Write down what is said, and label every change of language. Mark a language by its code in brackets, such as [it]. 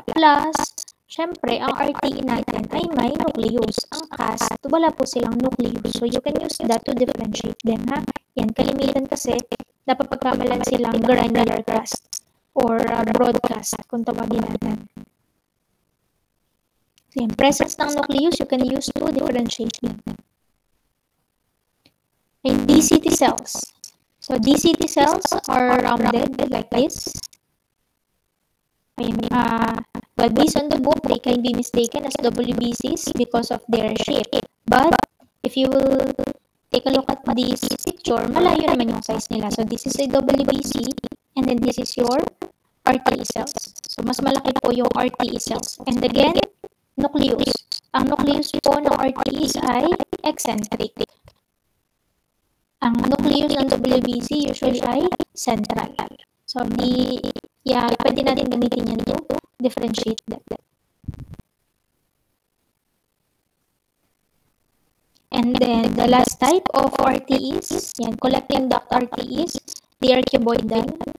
[tl] Plus, syempre, ang RTE natin ay may nucleus. Ang cast, wala po silang nucleus. [en] So you can use that to differentiate them, ha? [tl] Yan, kalimitan kasi napapagkamalan silang granular cast or broadcast kung tawagin natin. [en] So yan, presence ng nucleus you can use to differentiate them. And DCT cells. So DCT cells are rounded like this. Ayan, but based on the book, they can be mistaken as WBCs because of their shape. But if you will take a look at this picture, [tl] malayo naman yung size nila. [en] So this is a WBC And then this is your RTE cells. So, [tl] mas malaki po yung [en] RTE cells. And again, nucleus. [tl] Ang nucleus po ng RTEs ay eccentric. Ang nucleus ng WBC usually ay central. So, pwede natin gamitin yan [en] to differentiate that. And then, the last type of RTEs, yan, collecting duct RTEs, they are cuboidal.